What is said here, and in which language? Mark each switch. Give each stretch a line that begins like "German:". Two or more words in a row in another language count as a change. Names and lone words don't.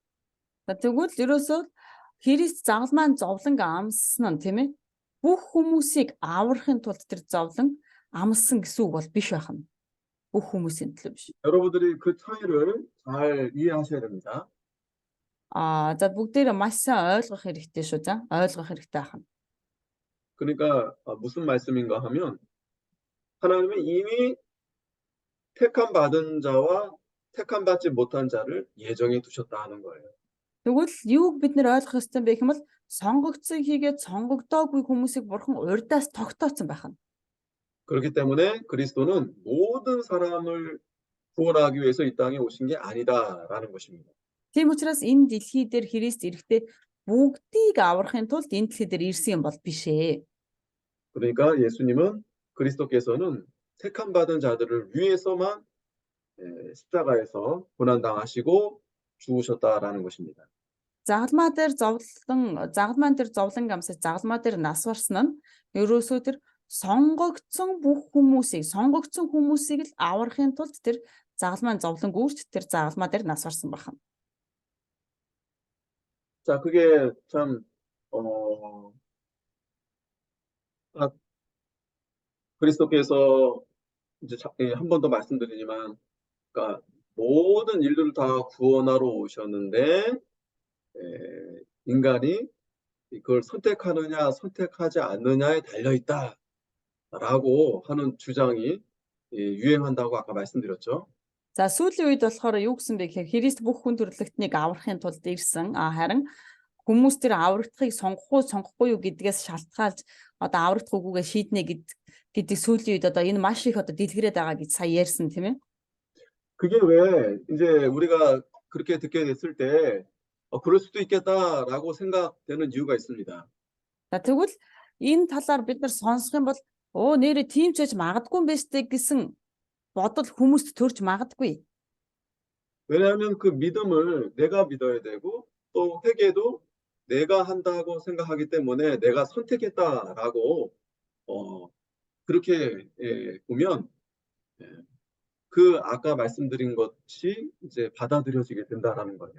Mongolian: Тэгвэл ерөөсөө Христ загалмаан зовлон амссан нь тийм ээ бүх хүмүүсийг аврахын тулд тэр зовлон амссан гэсэн үг бол биш байна. Бүх хүмүүсийн төлөө биш.
Korean: 여러분들이 그 차이를 잘 이해하셔야 됩니다.
Mongolian: За бүгдээрээ маш сайн ойлгох хэрэгтэй шүү. За ойлгох хэрэгтэй байна.
Korean: 그러니까 무슨 말씀인가 하면 하나님은 이미 택함 받은 자와 택함 받지 못한 자를 예정해 두셨다 하는 거예요.
Mongolian: Тэгвэл юуг бид нэр ойлгох ёстой бэ гэхмэл сонгогдсон хийгээд сонгогдоогүй хүмүүсийг бурхан урьдаас тогтооцсон байх нь.
Korean: 그렇기 때문에 그리스도는 모든 사람을 구원하기 위해서 이 땅에 오신 게 아니다라는 것입니다.
Mongolian: Тийм учраас энэ дэлхий дээр Христ ирэхдээ бүгдийг аврахын тулд энэ дэлхий дээр ирсэн юм бол биш ээ.
Korean: 그러니까 예수님은 그리스도께서는 택함 받은 자들을 위해서만 십자가에서 고난 당하시고 죽으셨다라는 것입니다.
Mongolian: Загалмаа дээр зовлон амсаж загалмаа дээр нас барсан нь ерөөсөө тэр сонгогдсон хүмүүсийг л аврахын тулд тэр загалмаан зовлон гүйж тэр загалмаа дээр нас барсан байна.
Korean: 자, 그게 참 그리스도께서 이제 한 번 더 말씀드리지만, 그러니까 모든 일들을 다 구원하러 오셨는데 인간이 그걸 선택하느냐 선택하지 않느냐에 달려 있다라고 하는 주장이 유행한다고 아까 말씀드렸죠.
Mongolian: За сүүлийн үед болохоор юу гэсэн бэ гэхээр Христ бүх хүн төрлөختнийг аврахын тулд ирсэн. Харин хүмүүс тэр аврагдахыг сонгохгүй юу гэдгээс шалтгаалж одоо аврагдах үгүйгээ шийднэ гэдэг сүүлийн үед одоо энэ маш их одоо дэлгэрээд байгаа гэж сая ярьсан тийм ээ.
Korean: 그게 왜 이제 우리가 그렇게 듣게 됐을 때 그럴 수도 있겠다라고 생각되는 이유가 있습니다.
Mongolian: За тэгвэл энэ талаар бид нар сонсох юм бол нэрээ тийм ч гэж магадгүй юм байна штэ гэсэн бодол хүмүүст төрж магадгүй.
Korean: 왜냐하면 그 믿음을 내가 믿어야 되고 또 회개도 내가 한다고 생각하기 때문에 내가 선택했다라고 그렇게 보면 그 아까 말씀드린 것이 이제 받아들여지게 된다라는 거예요.